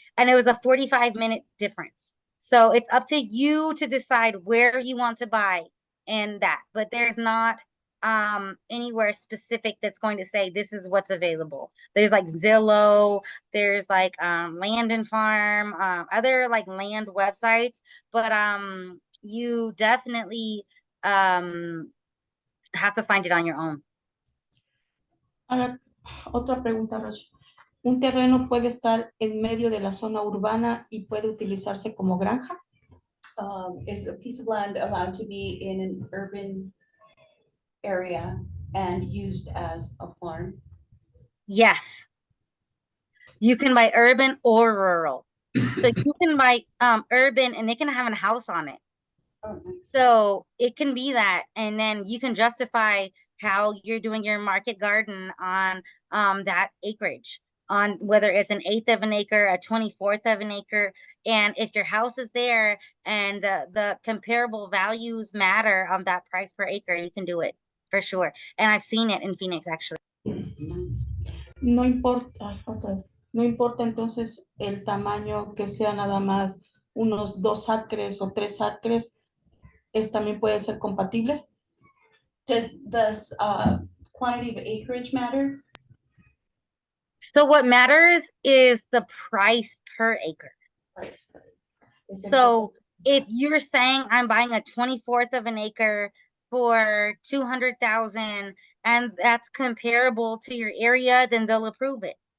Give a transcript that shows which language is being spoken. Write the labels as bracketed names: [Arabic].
[English] And it was a 45-minute difference. So it's up to you to decide where you want to buy and that, but there's not anywhere specific that's going to say this is what's available. There's like Zillow, there's like Land and Farm, other like land websites, but you definitely have to find it on your own. [Spanish] Ahora, otra pregunta, Roch. ¿Un terreno puede estar en medio de la zona urbana y puede utilizarse como granja? [English] Is a piece of land allowed to be in an urban area and used as a farm? Yes. You can buy urban or rural. So you can buy urban and it can have a house on it. Oh, nice. So it can be that, and then you can justify how you're doing your market garden on that acreage, on whether it's an 1/8 of an acre, a 24th of an acre. And if your house is there and the comparable values matter on that price per acre, you can do it for sure. And I've seen it in Phoenix actually. [Spanish] No importa, ay, otra vez. No importa entonces el tamaño, que sea nada más unos 2 acres o 3 acres, también puede ser compatible. [English] Does this quantity of acreage matter? So what matters is the price per acre. Price. So if you're saying I'm buying a 24th of an acre for 200,000 and that's comparable to your area, then they'll approve it.